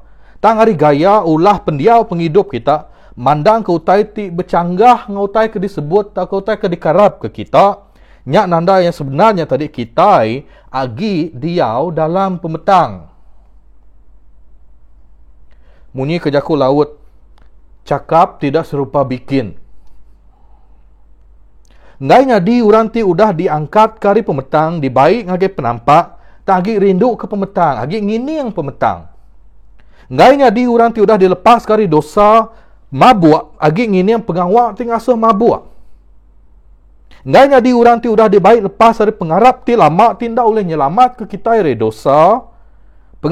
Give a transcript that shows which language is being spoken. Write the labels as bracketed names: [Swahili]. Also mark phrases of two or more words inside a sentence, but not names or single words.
[Iban] Tang hari gaya ulah pendiau penghidup kita. Mandang ke utai ti bercanggah ngautai ke disebut tak ke utai ke dikarap ke kita. Nyak nanda yang sebenarnya tadi kita agi diau dalam pemetang. Munyi kejaku laut. [Malay] Cakap tidak serupa bikin. [Iban] Ngainya di orang ti udah diangkat kari pemetang, dibaik ngagai penampak, tak agi rindu ke pemetang, agi ngini yang pemetang. Ngainya di orang ti udah dilepas kari dosa, mabuk, agi ngini yang pengawak ti ngasuh mabuk. Ngainya di orang ti udah dibaik lepas dari pengarap ti lama tindak oleh nyelamat ke kita dari dosa.